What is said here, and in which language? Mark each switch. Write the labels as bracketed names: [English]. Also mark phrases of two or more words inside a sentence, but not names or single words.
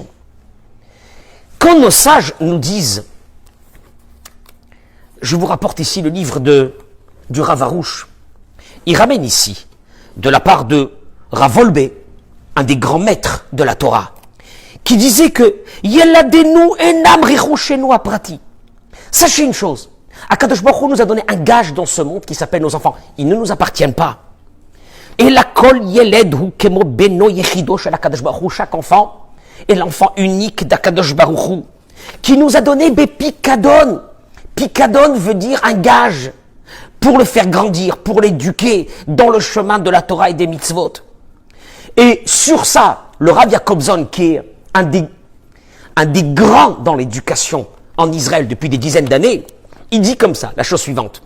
[French] Quand nos sages nous disent, je vous rapporte ici le livre du Rav Arush, il ramène ici, de la part de Rav Wolbe, un des grands maîtres de la Torah, qui disait que [Hebrew] ילדינו אינם רכושנו הפרטי. [French] Sachez une chose, Akadosh Baruch Hu nous a donné un gage dans ce monde qui s'appelle nos enfants. Ils ne nous appartiennent pas. Et la [Hebrew] כל ילד הוא כמו בנו יחידו של הקדוש ברוך הוא, [French] chaque enfant est l'enfant unique d'Akadosh Baruch Hu, qui nous a donné Picadon. Picadon veut dire un gage pour le faire grandir, pour l'éduquer dans le chemin de la Torah et des mitzvot. Et sur ça, le Rav Jacobson, qui est un des grands dans l'éducation en Israël depuis des dizaines d'années, il dit comme ça, la chose suivante.